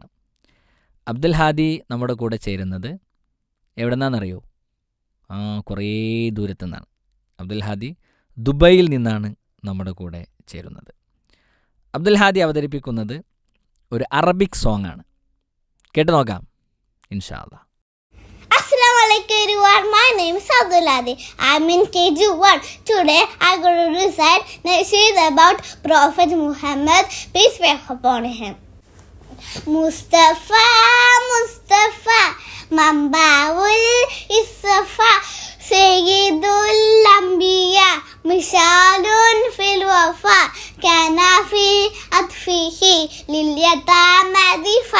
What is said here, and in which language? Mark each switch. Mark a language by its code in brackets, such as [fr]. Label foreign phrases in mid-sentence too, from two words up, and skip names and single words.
[ml] അബ്ദുൽ ഹാദി നമ്മുടെ കൂടെ ചേരുന്നത് എവിടെ നിന്നാണെന്നറിയോ? കുറേ ദൂരത്തു നിന്നാണ്. അബ്ദുൽ ഹാദി ദുബൈയിൽ നിന്നാണ് നമ്മുടെ കൂടെ ചേരുന്നത്. അബ്ദുൽ ഹാദി അവതരിപ്പിക്കുന്നത് ഒരു [en] Arabic song [ml] ആണ്. കേട്ടു നോക്കാം [ar] إن شاء الله. السلام عليكم [en] everyone. My name is Abdul Hadi. I'm in KG1. Today I'm going to recite Nasheed about Prophet Muhammad, peace be upon him. [ar] مصطفى مصطفى منبع الاصطفا سيد الأنبياء مثال في الوفا كان في عطفه لليتامى دفا.